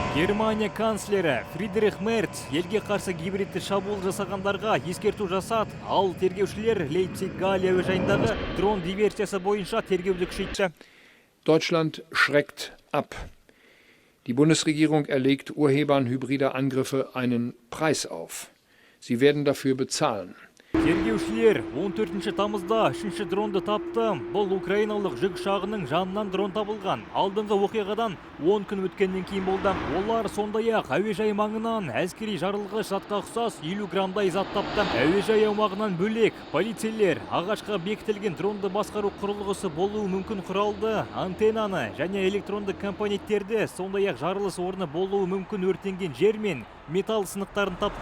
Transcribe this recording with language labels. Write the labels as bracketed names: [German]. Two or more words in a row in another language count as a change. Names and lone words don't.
[Kazakh] Германия канцлері Фридрих Мерц елге қарсы гибридті шабуыл жасағандарға ескерту жасады. Ал тергеушілер Лейпциг Галия әуежайындағы дрон диверсиясы бойынша тергеуді күшейтті. [German] Deutschland schreckt ab. Die Bundesregierung erlegt Urhebern hybrider Angriffe einen Preis auf. Sie werden dafür bezahlen. [Kazakh] Тергеушілер 14 тамызда 3-ші дронды тапты. Бұл украиналық жүк ұшағының жанынан дрон табылған. Алдыңғы оқиғадан 10 күн өткеннен кейін болды. Олар сондай-ақ әуежай маңынан әскери жарылғыш затқа ұқсас 50 граммдай зат тапты. Әуежай аумағынан бөлек полицейлер ағашқа бекітілген дронды басқару құрылғысы болуы мүмкін құралды, антеннаны және электронды компоненттерді, сондай-ақ жарылыс орны болуы мүмкін өртенген жер мен металл сынықтарын тапты.